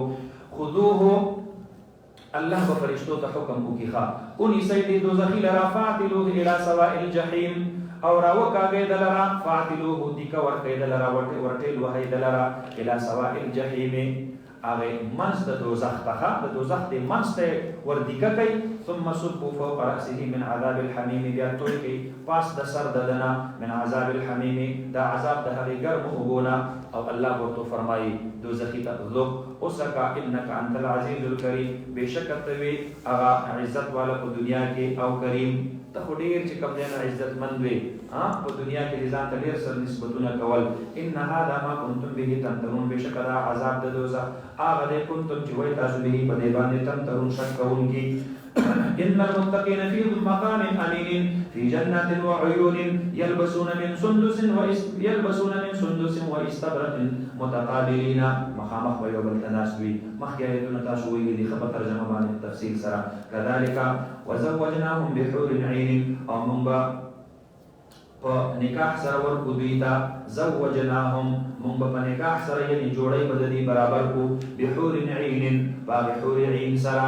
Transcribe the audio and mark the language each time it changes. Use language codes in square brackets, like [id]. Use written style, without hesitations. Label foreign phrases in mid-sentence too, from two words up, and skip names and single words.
[ps] خذوه، الله به فرشتو ته حکم وکړي ونیسئ دې دوزخي لره، [ar] فاعتلوه الی سواء الجحیم، [ps] او راوکاږئ د لره، فاعتلوه دیکه ورکئ د لره، ورټېل وهئ د لره [ar] الی سواء الجحیم، [ps] هغه منځ د دوزخ څخه د دوزخ د منځ ته وردیکه کوي. [ar] ثم صبوا فوق رأسه من عذاب الحمیم، [ps] بیا توی کوي پاس د سر ددنه [ar] من عذاب الحمیم، [ps] دا عذاب د هغې ګرمو اوبو نه. او الله ورته فرمایي دوزخي ته ذوق اوسکه [ar] انک انت العزیز الکریم، [ps] بېشکه ته وې هغه عزت والا په دنیا کې او کریم، ته خو ډېر چې کوم دی نه عزتمند وې په دنیا کې د ځان ته ډېر سر نسبتونه کول. [ar] ان هذا ما کنتم به تمترون، [ps] بېشکه دا عذاب د دوزخ هغه دی کنتم چې وایي تاسو به په دې باندې تمترون شک کوونکي. [ar] ان المتقین فی مقام امین فی جنات وعیون یلبسون من سندس واستبرق متقابلین، [ps] مخامخ به یو بل ته ناست وي. مخکې آیتونه تاسو ویلي دي ښه په ترجمه باندې تفصیل سره. [ar] کذلک وزوجناهم بحور عین، [ps] او موږ به په نکاح سره ورکو دوی ته، زوجناهم موږ به په نکاح سره یعنې جوړی به د دې برابر کړو، [ar] بحور عین، [ps] په هغې حور عین سره.